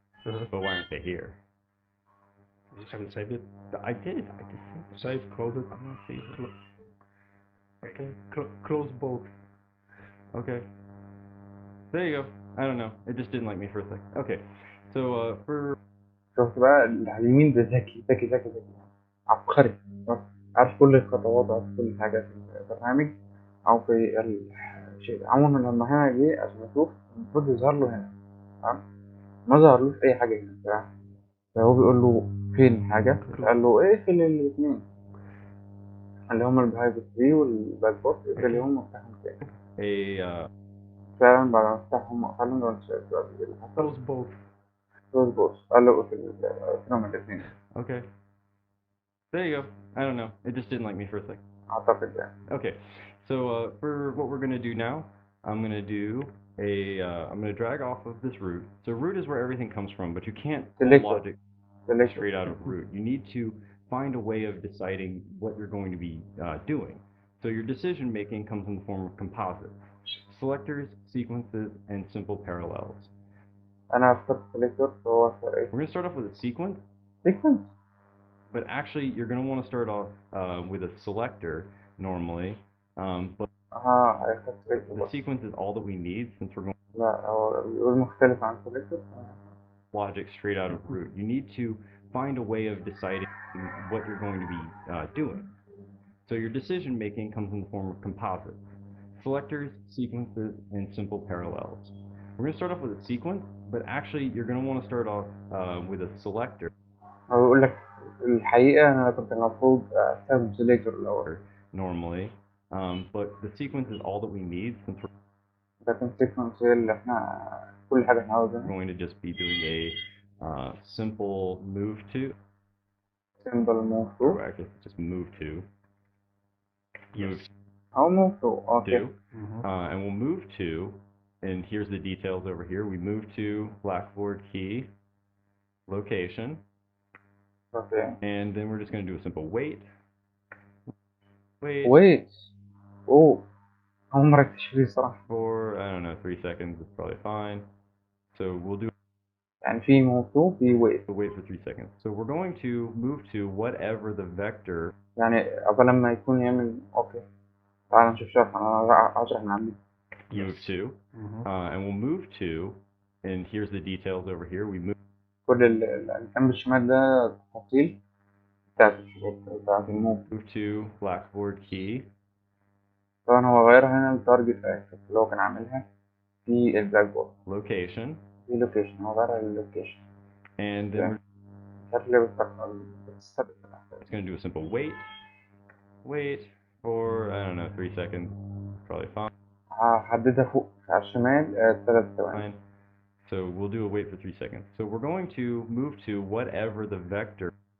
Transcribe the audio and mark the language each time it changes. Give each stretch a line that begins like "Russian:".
English: Uh-huh. But why aren't they here? You just haven't saved it? I did. I just saved. Close it. I'm not saving it. Okay. Close both. Okay. There you go. I don't know. It just didn't like me for a sec. Okay. So for.
Arabic: شفت بقى اليمين ده ذكي عبقري. عارف كل الخطوات وعارف كل حاجة في البرنامج أو في الشيء. عموما لما هنا جه عشان أشوف المفروض يظهر له هنا. تمام. ما ظهرلوش أي حاجة هنا. تمام. فهو بيقول له فين حاجة؟ قال له اقفل الاثنين اللي هما البيهايند 3 والباكبورد اقفلهم وافتحهم تاني. فعلا بعد ما افتحهم واقفلهم لو انت شايف دلوقتي ايه اللي حصل؟ كلوز بوث قال له اقفلهم الاثنين.
English: Okay. There you go. I don't know. It just didn't like me for a second.
Arabic: أعتقد يعني.
English: Okay, so for what we're gonna do now, I'm gonna do I'm gonna drag off of this root. So root is where everything comes from, but you can't pull Selector. logic Selector. straight out of root. You need to find a way of deciding what you're going to be doing. So your decision making comes in the form of composites, selectors, sequences, and simple parallels.
Arabic: أنا اخترت selector فهو اختار إيه؟
English: We're gonna start off with a sequence. sequence. But actually, you're going to want to start off with a selector normally, but
Arabic: هيختار selector
English: the
Arabic: بس.
English: sequence is all that we need since we're going
Arabic: لا هو بيقول مختلف عن selector.
English: logic straight out of root. You need to find a way of deciding what you're going to be doing. So your decision making comes in the form of composites, selectors, sequences, and simple parallels. We're going to start off with a sequence, but actually you're going to want to start off with a selector
Arabic: هو بيقول لك الحقيقة أنا كنت المفروض أستخدم selector الأول.
English: normally, but the sequence is all that we need since we're
Arabic: لكن sequence هي اللي إحنا كل حاجة إحنا عاوزينها.
English: going to just be doing a simple move to, simple move to. or actually just move to, move أو move to. Okay. to, and we'll move to, and here's the details over here. We move to Blackboard Key location, Okay. and then we're just going to do a simple wait. Wait. Oh.
Arabic: أول مرة أكتشف دي صراحة.
English: For, I don't know, 3 seconds is probably fine. So we'll do
Arabic: يعني في move to في wait.
English: wait for 3 seconds. So we're going to move to whatever the vector.
Arabic: يعني قبل لما يكون يعمل أوكي. تعال نشوف شرح أنا هشرح من عندي.
English: Move to, and we'll move to, and here's the details over here. We move
Arabic: كل الجنب الشمال ده تفاصيل بتاعت الموف.
English: to Blackboard Key.
Arabic: طبعا هو غيرها هنا التارجت اكسس اللي هو كان عاملها في البلاك بورد.
English: Location.
Arabic: في لوكيشن هو غيرها للوكيشن.
English: And then we're
Arabic: مش عارف ليه بتستبدل.
English: just going to do a simple wait. Wait for, I don't know, 3 seconds. Probably fine.
Arabic: هحددها فوق على الشمال 3 ثواني.
English: So we'll do a wait for 3 seconds. So we're going to move to whatever the vector